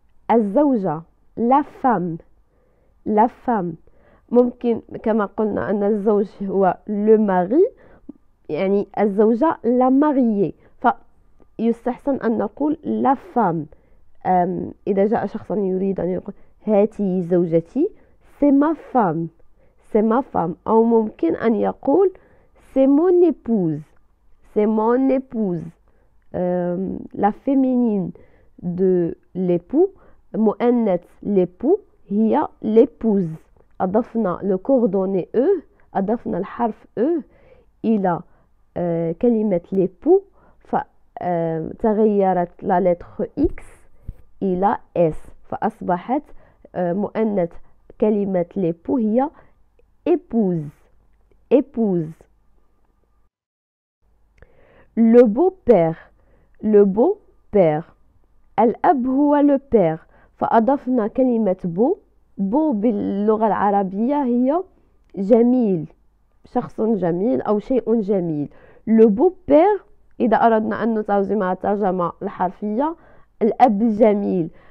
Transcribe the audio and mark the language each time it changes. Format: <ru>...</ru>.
<fr>الزوجة la femme، la femme.</fr> <ar>ممكن كما قلنا أن الزوج هو le mari، يعني الزوجة la mariée، فيستحسن أن نقول la femme. إذا جاء شخص يريد أن يقول هاتي زوجتي</ar> <fr>c'est ma femme، c'est ma femme.</fr> <ar>أو ممكن أن يقول</ar> <fr>c'est mon épouse، c'est mon épouse. la féminine de l'époux مؤنث l'époux هي l'épouse.</fr> <ar>أضفنا le coordonnée E، أضفنا الحرف E إلى كلمة l'époux فتغيرت la lettre X إلى S، فأصبحت مؤنث كلمة l'époux هي épouse، épouse.</ar> <fr>le beau-père، le beau-père.</fr> <ar>الأب هو le père، فأضفنا كلمة beau. beau باللغة العربية هي جميل، شخص جميل أو شيء جميل. le beau-père إذا أردنا أن نترجمها الترجمة الحرفية الأب الجميل.</ar>